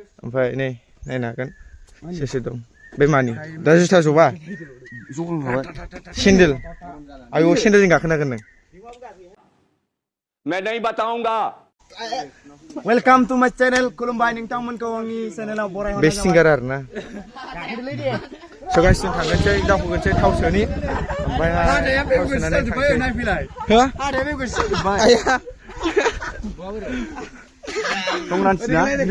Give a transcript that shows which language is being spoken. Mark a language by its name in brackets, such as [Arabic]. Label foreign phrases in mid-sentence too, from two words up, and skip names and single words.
[Bodo] ओमफ्राय नै नायनो हागोन सोर सोर दं बे मानि दा जुथा जबा सेन्देल आयौ सेन्देलजों गाखोनो हागोन नों [Hindi] मैं नहीं बताऊंगा [English] welcome to my channel [Bodo] खुलुमबाय नोंथांमोनखौ आंनि चेनेलाव बरायहरनाय बे सिंगार आरोना [English] so guys [Bodo] जों थांगोनसै दावखोगोनसै थाव सोनि ओमफ्राय थाव सोनानै थांसै हो आया संक्रान्ति ना दिनै